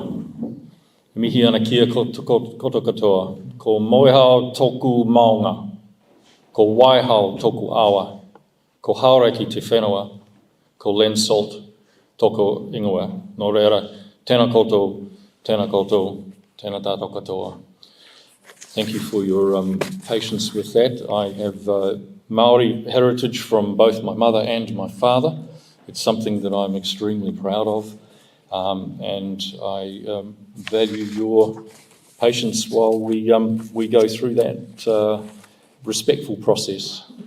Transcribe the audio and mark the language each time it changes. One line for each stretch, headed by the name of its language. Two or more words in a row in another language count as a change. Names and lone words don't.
Māori: Mihi ana kia koto katoa, ko moehao toku maunga, ko waihao toku awa, ko hauraki te whenua, ko len salt toko ingoa. Nō reira, tēnā koutou, tēnā tātou katoa.
English: Thank you for your patience with that. I have Maori heritage from both my mother and my father. It's something that I'm extremely proud of, and I value your patience while we go through that respectful process.